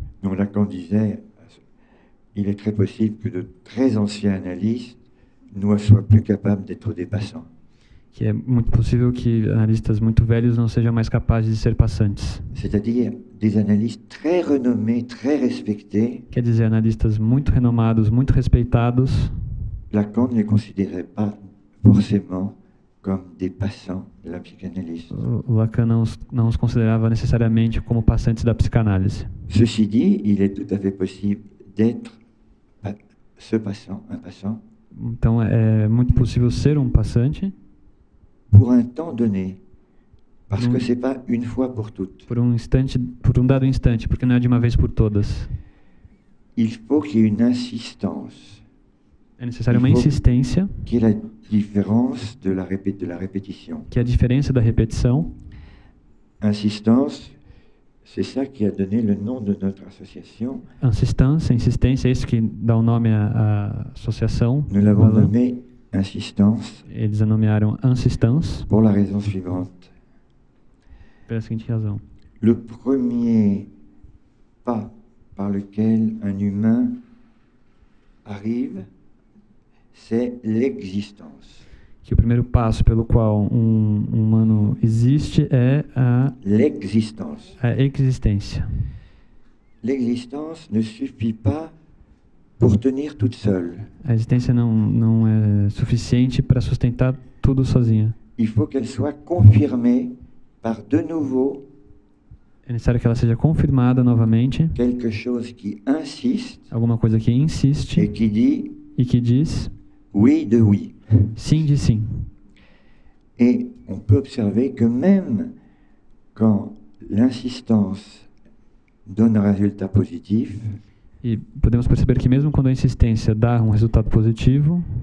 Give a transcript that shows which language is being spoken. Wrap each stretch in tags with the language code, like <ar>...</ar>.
<fr>Donc Lacan disait, il est très possible que de très anciens analystes ne soient plus capables d'être des passants.</fr> <pt>Que é muito possível que analistas muito velhos não sejam mais capazes de ser passantes.</pt> <fr>C'est-à-dire des analystes très renommés, très respectés.</fr> <pt>Quer dizer, analistas muito renomados, muito respeitados.</pt> <fr>Lacan ne les considérait pas forcément comme des passants de la psychanalyse.</fr> <pt>O Lacan não os considerava necessariamente como passantes da psicanálise.</pt> <fr>Ceci dit, il est tout à fait possible d'être ce passant, un passant.</fr> <pt>Então é muito possível ser um passante</pt> <fr>pour un temps donné, parce que c'est pas une fois pour toutes.</fr> <pt>Por um dado instante, porque não é de uma vez por todas.</pt> <fr>Il faut qu'il y ait une insistance.</fr> <pt>É necessário uma insistência.</pt> <fr>Que est la différence de la répétition.</fr> <pt>Que é a diferença da repetição.</pt> <fr>Insistance, c'est ça qui a donné le nom de notre association.</fr> <pt>Insistência, é isso que dá o nome à associação.</pt> <fr>Nous l'avons nommé insistance.</fr> <pt>Eles a nomearam insistance.</pt> <fr>Pour la raison suivante.</fr> <pt>Pela seguinte razão.</pt> <fr>Le premier pas par lequel un humain arrive, c'est l'existence.</fr> <pt>Que o primeiro passo pelo qual um humano existe é</pt> <fr>l'existence.</fr> <pt>A existência.</pt> <fr>L'existence ne suffit pas pour tenir toute seule.</fr> <pt>A existência não é suficiente para sustentar tudo sozinha.</pt> <fr>Il faut qu'elle soit confirmée par de nouveau.</fr> <pt>É necessário que ela seja confirmada novamente.</pt> <fr>Quelque chose qui insiste.</fr> <pt>Alguma coisa que insiste.</pt> <fr>Et qui dit.</fr> <pt>E que diz.</pt> <fr>Oui de oui.</fr> <pt>Sim de sim.</pt> <fr>Et on peut observer que même quand l'insistance donne un résultat positif.</fr> <pt>E podemos perceber que mesmo quando a insistência dá um resultado positivo,</pt>